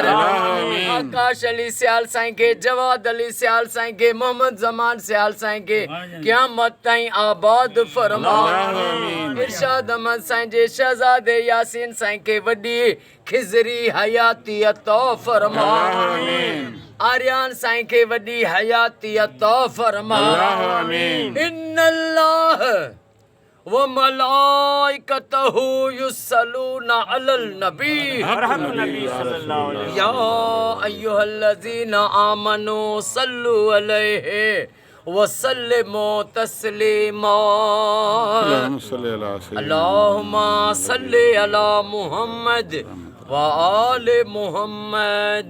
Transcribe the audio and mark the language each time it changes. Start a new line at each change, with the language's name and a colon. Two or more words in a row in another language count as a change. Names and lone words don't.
Sindhi: आकाश अली सियाल साईं खे, जवाद अली सियाल साईं खे, मोहम्मद ज़मान सियाल साईं खे क़यामत ताईं आबाद फरमा। इरशाद अहमद साईं जे शहज़ादे यासीन साईं खे वॾी खिज़री हयाती अता फरमा। आर्यान साईं खे वॾी हयाती अता फरमा।
Arabic: إن الله وملائكته يصلون على النبي يا أيها الذين آمنوا صلوا عليه وسلموا تسليما. اللهم صل على محمد وآل محمد.